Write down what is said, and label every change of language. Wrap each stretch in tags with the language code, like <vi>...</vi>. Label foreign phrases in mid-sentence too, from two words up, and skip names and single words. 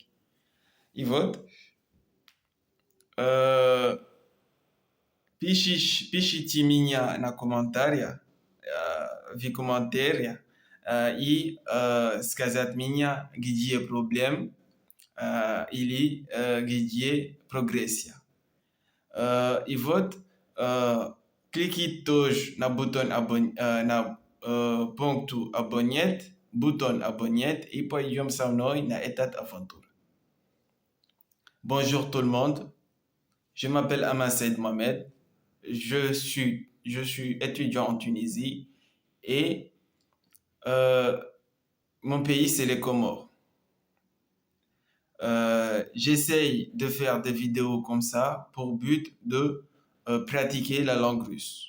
<ru>И вот, пишите меня на комментариях, в комментариях, и сказать мне, где проблем или где прогрессия. И вот, кликните тоже на бутон на пункту бутон abonner и пойдем со мной на</ru> <fr>cette aventure. Bonjour tout le monde, je m'appelle Aman Said Mohamed, je suis étudiant en Tunisie et mon pays c'est les Comores. J'essaye de faire des vidéos comme ça pour but de pratiquer la langue russe.</fr>